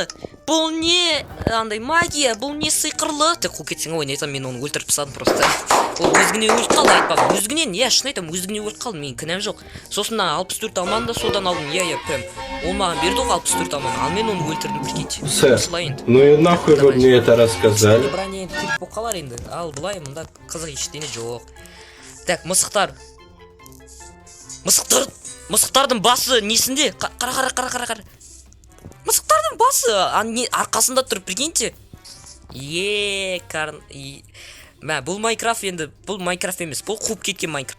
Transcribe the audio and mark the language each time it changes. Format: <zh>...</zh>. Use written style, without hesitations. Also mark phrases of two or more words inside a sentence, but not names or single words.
<kk>Бұл не? Андай магия, бұл не сиқырлы? Ты қуып кетсең, ой, не айтам, мен оны өлтіріп тастадым просто. Ол өзгіне өліп қалды, айтпағым. Өзгінен, шын айтам, өзгіне өліп қалды, мен кінәм жоқ. Сосын 64 алманы да содан алдым, прям. Ол маған берді ғой 64 алманы, ал мен оны өлтірдім, прикиньте.</kk> <ru>Сэр, ну и нахуй вы мне это рассказали?</ru> <kk>Броня енді келіп болып қалар енді. Ал былай, мұнда қызық ештеңе жоқ. Так, мысықтардың басы несінде? Қара. Мысықтардың басы арқасында тұр, прикиньте. Бұл Майнкрафт енді, бұл Майнкрафт емес, бұл қуып кеткен Майнкрафт.</kk>